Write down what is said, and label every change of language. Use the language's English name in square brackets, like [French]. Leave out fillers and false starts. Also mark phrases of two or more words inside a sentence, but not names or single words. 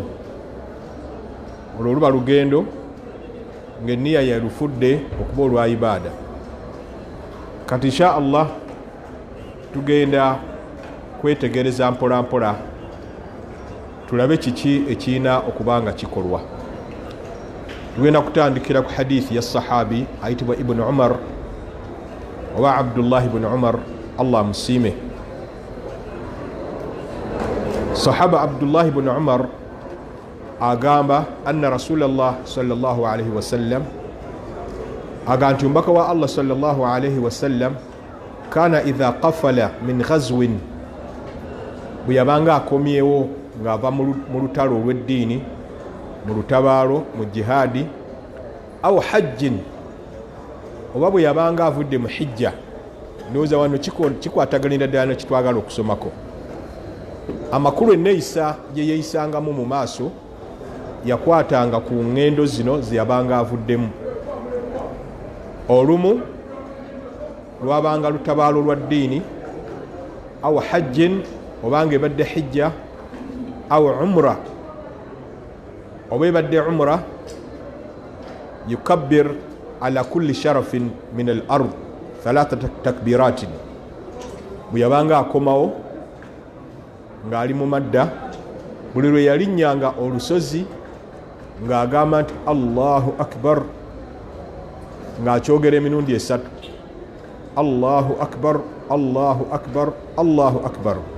[Ganda] Olwo luba lugendo ng'enniya yalufudde okuba olwa ibaada. Kati [Arabic] إن شاء الله [Ganda] tugenda kwetegereza mpola mpola tulabe kiki ekirina okuba nga kikolwa. Tugenda kutandikira ku hadithi ya sahabi ayitibwa Ibn Umar oba Abdullah ibn Umar, Allah musiime. Sahaba Abdullah ibn Umar agamba [Arabic] أن رسول الله صلى الله عليه وسلم, [Ganda] aganti ombaka wa Allah [Arabic] صلى الله عليه وسلم كان إذا قفل من غزو, [Ganda] bwe yabanga akomyewo ng'ava mu lutalo olw'eddiini, mu lutabaalo, mu jihaadi, [Arabic] أو حج, [Ganda] oba bwe yabanga avudde mu hijja. Ndowooza wano kikwataganira ddala nekitwagala okusomako. Amakulu enneeyisa gye yeeyisangamu mu maaso yakwatanga ku ngendo zino ze yabanga avuddemu. Olumu lwabanga lutabaalo lwa ddiini, [Arabic] أو حج, [Ganda] obanga ebadde hijja, [Arabic] أو عمرة, [Ganda] oba ebadde umra, [Arabic] يكبر على كل شرف من الأرض ثلاث تكبيرات. [Ganda] Bwe yabanga akomawo ng'ali mu madda, buli lwe yalinnyanga olusozi ng'agamba nti [Arabic] الله أكبر, [Ganda] ng'akyogera emirundi esatu, [Arabic] الله أكبر، الله أكبر، الله أكبر.